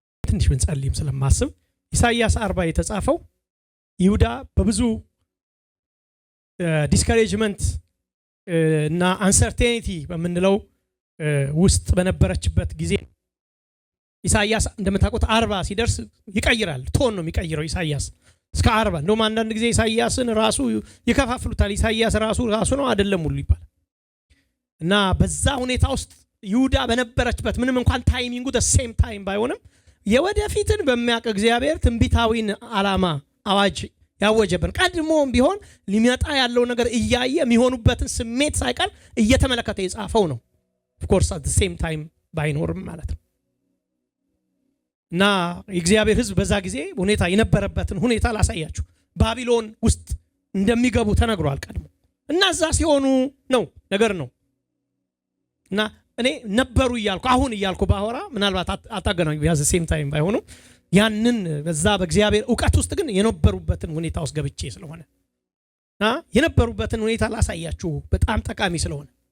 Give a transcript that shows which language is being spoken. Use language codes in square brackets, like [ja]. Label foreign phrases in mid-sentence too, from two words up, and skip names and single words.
[am] ትንሽ እንጸልይም ስለማስብ ኢሳይያስ 40 የተጻፈው ይሁዳ በብዙ ዲስከሬጅመንት እና አንሰርቴኒቲ በመንለው ውስጥ በነበረችበት ጊዜ ኢሳይያስ እንደምታውቁት 40 ሲደርስ ይቀይራል። ቶን ነው የሚቀይረው ኢሳይያስ እስከ 40 እንደውም አንዳንድ ጊዜ ኢሳይያስን ራሱ ይከፋፍሉታል። ኢሳይያስ ራሱ ነው አይደለም ሁሉ ይባላል። እና በዛ ሁኔታ ውስጥ ይሁዳ በነበረችበት ምንም እንኳን ታይሚንጉ [en] the same time [am] ባይሆንም የወደፊትን በሚያውቅ እግዚአብሔር ትንቢታዊን ዓላማ አዋጅ ያወጀበን ቀድሞም ቢሆን ሊመጣ ያለው ነገር እያየ የሚሆኑበትን ስሜት ሳይቀር እየተመለከተ የጻፈው ነው። [en] of course at the same time [am] ባይኖርም ማለት ነው። እና የእግዚአብሔር ሕዝብ በዛ ጊዜ ሁኔታ የነበረበትን ሁኔታ ላሳያችሁ። ባቢሎን ውስጥ እንደሚገቡ ተነግሯል ቀድሞ እና እዛ ሲሆኑ ነው ነገር ነው። እና እኔ ነበሩ እያልኩ አሁን እያልኩ ባወራ ምናልባት አታገናኙ [en] the same time [am] ባይሆኑ ያንን በዛ በእግዚአብሔር ዕውቀት ውስጥ ግን የነበሩበትን ሁኔታ ውስጥ ገብቼ ስለሆነ የነበሩበትን ሁኔታ ላሳያችሁ በጣም ጠቃሚ ስለሆነ